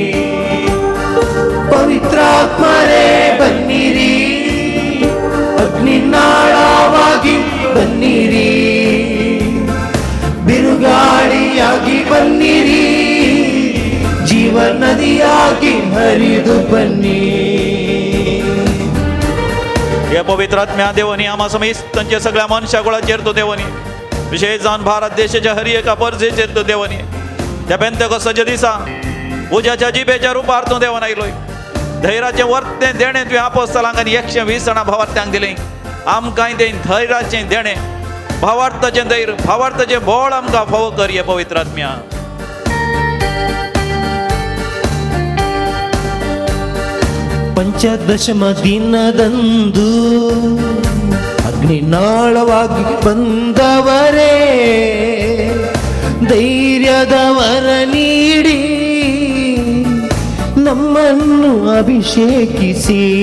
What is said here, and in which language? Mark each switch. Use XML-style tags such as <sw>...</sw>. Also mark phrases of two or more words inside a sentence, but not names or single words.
<kn>ಪವಿತ್ರಾತ್ಮರೇ ಬನ್ನಿರಿ, ಅಗ್ನಿನಾಳವಾಗಿ ಬನ್ನಿರಿ, ಬಿರುಗಾಳಿಯಾಗಿ ಬನ್ನಿರಿ, ಜೀವನದಿಯಾಗಿ ಹರಿದು ಬನ್ನಿ.</kn> <kok>हे पवित्र आत्म्या देवनी आम्हा समेत तांच्या सगळ्या मनशा कुळाचेर तो देवनी, विशेष जावन भारत देशाच्या हर एका परजेचेर तो देवनी. त्या पेंतेकोस्ताच्या दिसा उज्याच्या जिबेच्या रुपार तूं देवान आयलोय. धैर्याचें वर्तें देणें तुवें आपोस्तलांक आनी 120 जाणां भावार्थ्यांक दिलें. आमकांय तें धैर्याचें देणें भावार्थाचें धैर्य भावार्थाचें बळ आमकां फावो कर हे पवित्र आत्म्या.</kok> <kn>ಪಂಚದಶಮ ದಿನದಂದು ಅಗ್ನಿನಾಳವಾಗಿ ಬಂದವರೇ ಧೈರ್ಯದವರ ನೀಡಿ ನಮ್ಮನ್ನು ಅಭಿಷೇಕಿಸಿ.</kn>